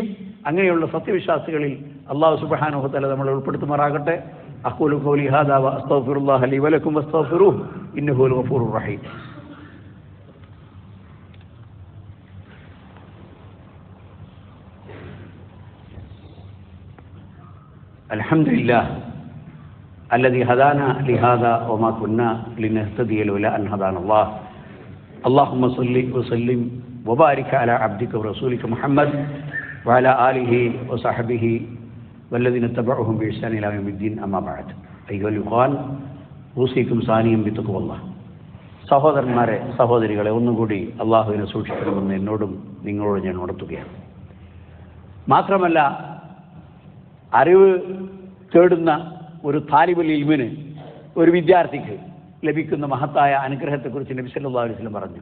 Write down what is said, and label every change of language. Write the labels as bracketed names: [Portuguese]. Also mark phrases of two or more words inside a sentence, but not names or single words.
[Malayalam] അങ്ങനെയുള്ള സത്യവിശ്വാസികളിൽ [Arabic] الله سبحانه وتعالى [Malayalam] നമ്മളെ ഉൾപ്പെടുത്തുമാറാകട്ടെ. [Arabic] أقول قولي هذا وأستغفر الله لي ولكم واستغفروه إنه هو الغفور الرحيم. അൽഹംദുലില്ലാഹ് الذي هدانا لهذا وما كنا لنهتدي لولا أن هدانا الله. اللهم صل وسلم وبارك على عبدك ورسولك محمد وعلى آله وصحبه والذين اتبعوهم بإحسان إلى يوم الدين. أما بعد أيها الإخوان أوصيكم ثانيا بتقوى الله. [Malayalam] സഹോദരന്മാരെ, സഹോദരികളെ, ഒന്നുകൂടി അള്ളാഹുവിനെ സൂക്ഷിക്കണമെന്ന് എന്നോടും നിങ്ങളോട് ഞാൻ ഉണർത്തുകയാണ്. മാത്രമല്ല, അറിവ് തേടുന്ന ഒരു [Arabic] طالب العلم, [Malayalam] ഒരു വിദ്യാർത്ഥിക്ക് ലഭിക്കുന്ന മഹത്തായ അനുഗ്രഹത്തെക്കുറിച്ച് നബി [Arabic] صلى الله عليه وسلم [Malayalam] പറഞ്ഞു.